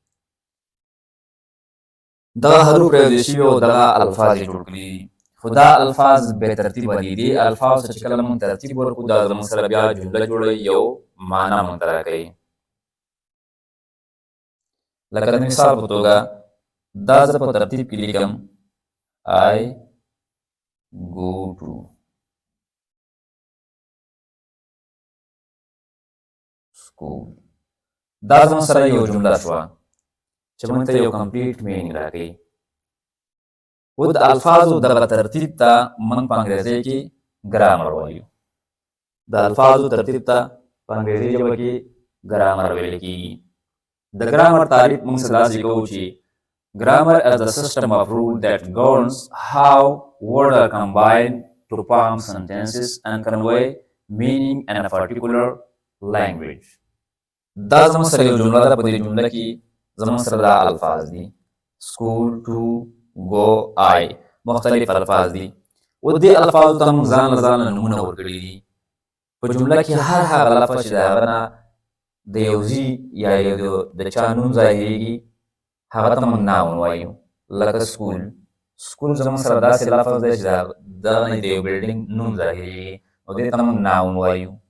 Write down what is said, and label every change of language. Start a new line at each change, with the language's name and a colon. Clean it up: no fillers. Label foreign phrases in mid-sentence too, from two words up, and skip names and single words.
Pashto: دغه حروف رایوځای شوي او دغه الفاظ یې جوړ کړي دي، خو دا الفاظ بې ترتیبه دي. دې الفاظو ته چې کله موږ ترتیب ورکړو دا زموږ سره بیا جمله جوړوي، یو معنا موږ ته راکوي. لکه د مثال په توګه دا زه په ترتیب کې لیکم
English: I go to.
Pashto: school. دا زموږ سره یو جمله شوه چې موږ ته یو
English: complete meaning
Pashto: راکوي. اوس د الفاظو دغه ترتیب ته موږ په انګریزۍ کې ګرامر وایو. د الفاظو ترتیب ته په انګریزي ژبه کې ګرامر ویل کېږي. د ګرامر تعریف موږ داسې کوو چې
English: grammar is the system of rule that governs how words are combined to form sentences and convey meaning in a particular language.
Pashto: دا زموږ سره یو جمله ده. په دې جمله کې زموږ سره دا الفاظ دي
English: school, to, go, I.
Pashto: مختلف الفاظ دي. او دې الفاظو ته موږ ځان له نومونه ورکړي دي. په جمله کې هر هغه لفظ چې د هغه نه د یو ځي یا د چا نوم ظاهرېږي هغه ته موږ ناون وایو. لکه سکول. سکول زموږ سره داسې لفظ دی چې دغه نه د یو بلډینګ نوم ظاهرېږي او دې ته موږ ناون وایو.